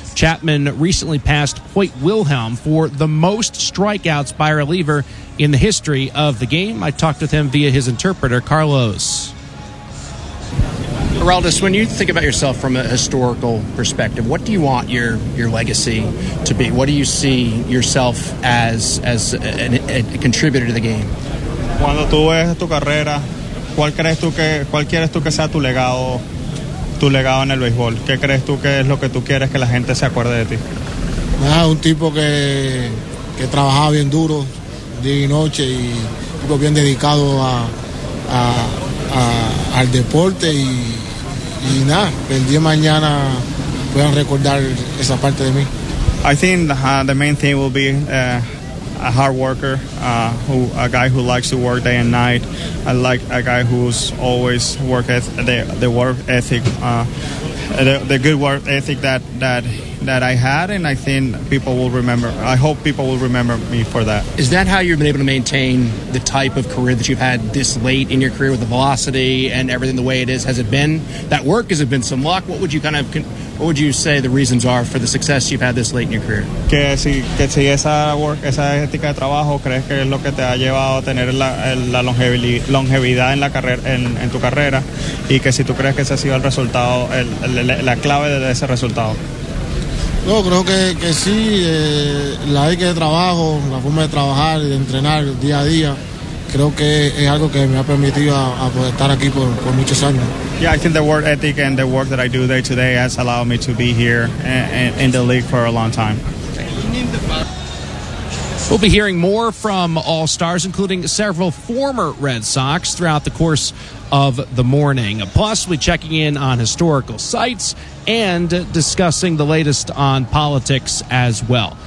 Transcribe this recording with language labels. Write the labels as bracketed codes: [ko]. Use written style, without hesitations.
[en] Chapman recently passed Hoyt Wilhelm for the most strikeouts by a reliever in the history of the game. I talked with him via his interpreter, Carlos. Aroldis, when you think about yourself from a historical perspective, what do you want your legacy to be? What do you see yourself as a contributor to the game? [es] Cuando tú ves tu carrera, ¿cuál crees tú que sea tu legado? Tu legado en el béisbol. ¿Qué crees tú que es lo que tú quieres que la gente se acuerde de ti? Nada, un tipo que trabajaba bien duro día y noche y tipo bien dedicado al deporte y nada, el día de mañana puedan recordar esa parte de mí. [en] I think the main thing will be a hard worker, a guy who likes to work day and night. I like a guy who's always worked the work ethic, the good work ethic that I had, and I think people will remember. I hope people will remember me for that. Is that how you've been able to maintain the type of career that you've had this late in your career with the velocity and everything the way it is? Has it been that work? Has it been some luck? What would you kind of what would you say the reasons are for the success you've had this late in your career? [es] Que si esa work, esa ética de trabajo, crees que es lo que te ha llevado a tener la longevidad en la carrera, en tu carrera, y que si tú crees que ese ha sido el resultado, la clave de ese resultado. No, creo que sí, la ética de trabajo, la forma de trabajar y de entrenar día a día, creo que es algo que me ha permitido a poder estar aquí por muchos años. [en] Yeah, I think the work ethic and the work that I do day to day has allowed me to be here in the league for a long time. We'll be hearing more from All-Stars, including several former Red Sox, throughout the course of the morning. Plus, we're checking in on historical sites and discussing the latest on politics as well.